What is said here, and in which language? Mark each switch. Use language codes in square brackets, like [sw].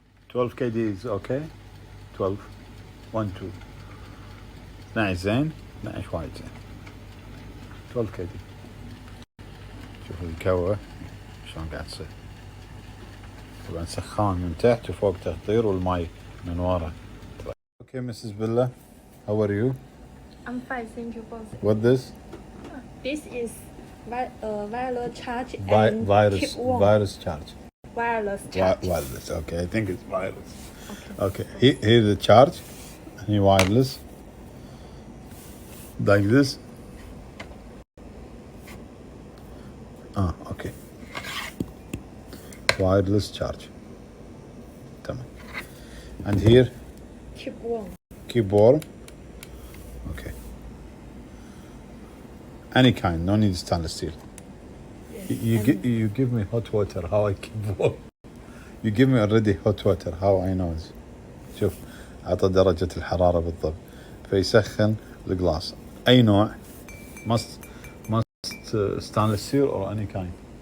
[ar] 12 kgs. اوكي 12 1 2 12 زين، 12 وايد زين. 12 kg. شوف القهوة شلون قاعد تصير. طبعا سخان من تحت وفوق تحضير والماي من ورا. اوكي مسز بيلا، [en] how are you? I'm fine, thank you both. What this? This is wireless charge and keep warm. Virus charge. Wireless charge. Wireless. Okay, I think it's wireless. Okay. Here the charge. Here wireless. Like this. Okay. Wireless charge. تمام. And here? Keep warm. Keep warm. Okay. Any kind, no need stainless steel. Yes. You give me hot water, how I keep warm. You give me already hot water, how I know it. [ar] شوف عطى درجة الحرارة بالضبط، فيسخن الجلاس. أي نوع؟ [en] must stainless steel or any kind.